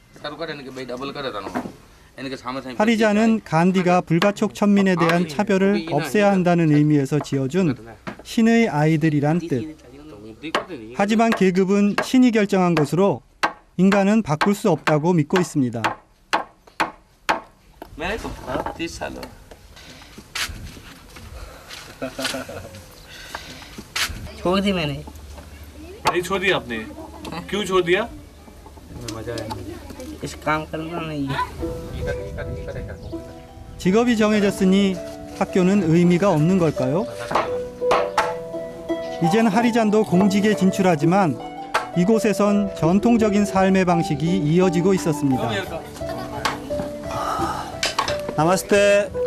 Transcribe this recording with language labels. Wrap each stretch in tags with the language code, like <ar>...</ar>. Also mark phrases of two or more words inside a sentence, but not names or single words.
<ko>하리잔은 간디가 불가촉 천민에 대한 차별을 없애야 한다는 의미에서 지어준 신의 아이들이란 뜻. 하지만 계급은 신이 결정한 것으로 인간은 바꿀 수 없다고 믿고 있습니다.</ko> <hi>छोड़ दी मैंने. नहीं छोड़ दिया आपने. क्यों छोड़ दिया? मजा आया. इस काम करना नहीं है.</hi> <ko>직업이 정해졌으니 학교는 의미가 없는 걸까요? 이젠 하리잔도 공직에 진출하지만 이곳에선 전통적인 삶의 방식이 이어지고 있었습니다. 나마스테.</ko>